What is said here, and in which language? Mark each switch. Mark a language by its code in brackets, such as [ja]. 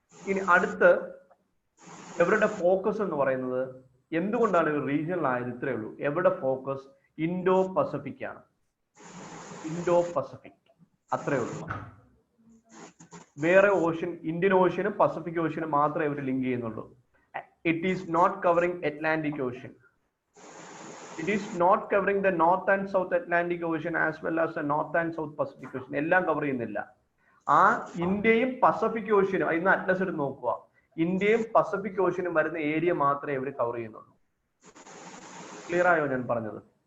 [ml] ഇനി അടുത്ത് എവരുടെ ഫോക്കസ് എന്ന് പറയുന്നത് എന്തുകൊണ്ടാണ് ഒരു റീജിയണൽ ആയത്? ഇത്രയേ ഉള്ളൂ. എവിടെ ഫോക്കസ്? ഇൻഡോ പസഫിക് ആണ്. ഇൻഡോ പസഫിക് അത്രേ ഉള്ളൂ. വേറെ ഓഷ്യൻ, ഇന്ത്യൻ ഓഷ്യനും പസഫിക് ഓഷ്യനും മാത്രമേ ഇവർ ലിങ്ക് ചെയ്യുന്നുള്ളൂ. [en] It is not covering Atlantic Ocean. It is not covering the North and South Atlantic Ocean as well as the North and South Pacific Ocean. [ml] എല്ലാം cover ചെയ്യുന്നില്ല. ആ ഇന്ത്യയും പസഫിക് ഓഷ്യനും ഇന്ന് Atlas എടുത്ത് നോക്കുക, ഇന്ത്യയും പസഫിക് ഓഷ്യനും വരുന്ന ഏരിയ മാത്രമേ ഇവർ കവർ ചെയ്യുന്നുള്ളൂ. ക്ലിയർ ആയോ ഞാൻ പറഞ്ഞത്?